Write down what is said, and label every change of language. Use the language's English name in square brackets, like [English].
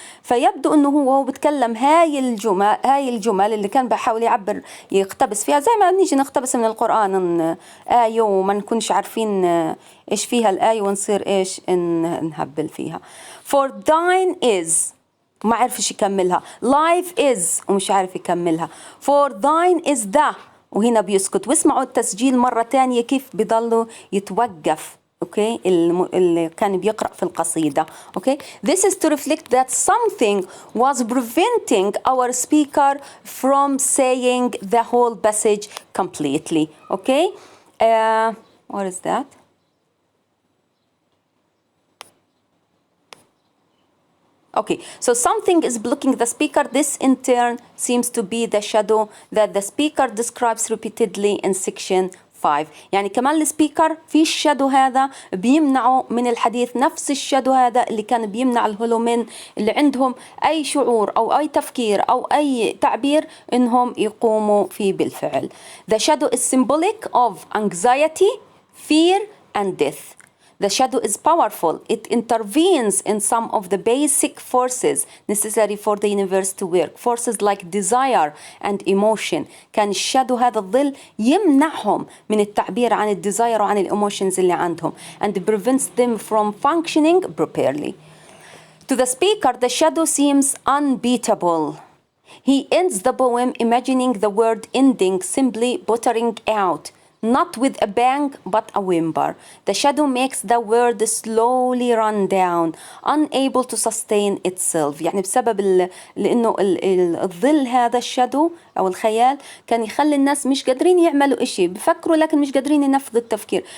[Arabic] فيبدو انه هو بتكلم هاي الجمل اللي كان بحاول يعبر يقتبس فيها، زي ما بنيجي نقتبس من القرآن آية وما نكونش عارفين ايش فيها الآية ونصير ايش نهبل فيها. [English] For thine is [Arabic] ما عرفش يكملها. [English] Life is [Arabic] ومش عارف يكملها. [English] For thine is the [Arabic] وهنا بيسكت. واسمعوا التسجيل مرة تانية كيف بيضلوا يتوقف. Okay, اللي كان بيقرأ في القصيدة. [English] Okay, this is to reflect that something was preventing our speaker from saying the whole passage completely. Okay, what is that? Okay, so something is blocking the speaker. This in turn seems to be the shadow that the speaker describes repeatedly in section 5. [Arabic] يعني كمان السبيكر في الشادو هذا بيمنعه من الحديث، نفس الشادو هذا اللي كان بيمنع الهولومين اللي عندهم أي شعور أو أي تفكير أو أي تعبير إنهم يقوموا فيه بالفعل. [English] The shadow is symbolic of anxiety, fear and death. The shadow is powerful. It intervenes in some of the basic forces necessary for the universe to work. Forces like desire and emotion. [Arabic] كان الشادو هذا الظل يمنعهم من التعبير عن الديزاير وعن الإيموشنز اللي عندهم [English] and prevents them from functioning properly. To the speaker, the shadow seems unbeatable. He ends the poem imagining the word ending simply buttering out. Not with a bang, but a whimper. The shadow makes the word slowly run down, unable to sustain itself. [Arabic] يعني بسبب لأنه الظل هذا الشادو أو الخيال كان يخلي الناس مش قادرين يعملوا إشي، بفكروا لكن مش قادرين ينفذوا التفكير.